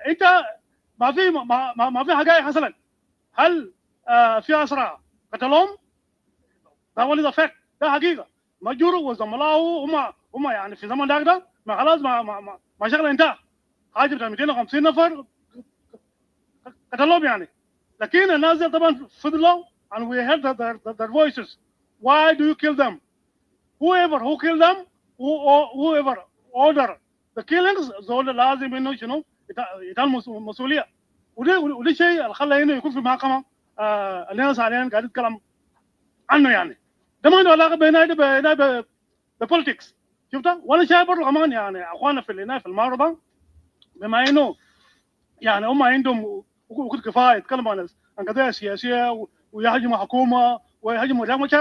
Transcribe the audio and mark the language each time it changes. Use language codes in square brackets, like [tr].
[ar] انت ما في حقائق حصلت. هل في اسرى قتلهم؟ ده ولد فاكت، ده حقيقه. مجور وزملائه هم يعني في زمن ده ما خلاص ما شغله انتهى. حاجه بتاع 250 نفر قتلهم يعني. لكن الناس طبعا فضلوا [en] and we heard their voices. Why do you kill them? who killed them, whoever order the killings [ar] زول لازم انه شنو يتعلم مسؤوليه. وده شيء اللي خلى انه يكون في محكمه الناس حاليا قاعد يتكلم عنه يعني. ده ما عنده علاقه بين بالبوليتكس. شفتها؟ وانا شايف برضه كمان يعني اخواننا في المعرضه بما انه يعني هم عندهم وقت كفايه يتكلموا عن قضايا سياسيه ويهاجموا حكومه ويهاجموا رياض مشار.